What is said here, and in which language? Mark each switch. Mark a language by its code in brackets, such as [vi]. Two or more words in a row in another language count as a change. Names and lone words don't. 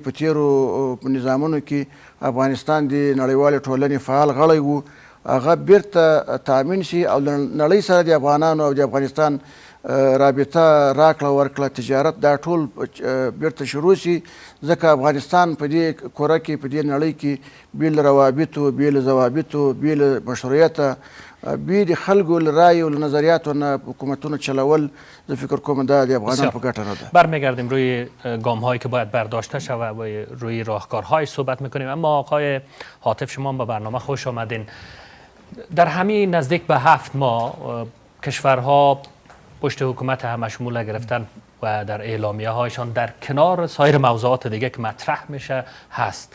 [ps] په تېرو نظامونو کې افغانستان د نړیوالې ټولنې فعال غړی و، هغه بیرته تامین شي او نړۍ سره د افغانانو او د افغانستان رابطه راکړه ورکړه، تجارت دا ټول بیرته شروع شي، ځکه افغانستان په دې کره کې په دې نړۍ کې بې له روابطو، بې له ضوابطو، بې له مشروعیته، بې د خلکو له رایې و له نظریاتو نه حکومتونه چلول، زه فکر کوم دا د افغانان په ګټه نه ده. [fa] برمیگردیم روی گام هایی که باید برداشته شود و روی راهکارهای صحبت میکنیم. اما آقای حاطف، شما به برنامه خوش آمدین. در همین نزدیک به 7 ماه کشورها پشت حکومت همشمول گرفتن و در اعلامیه هایشان در کنار سایر موضوعات دیگه که مطرح میشه هست.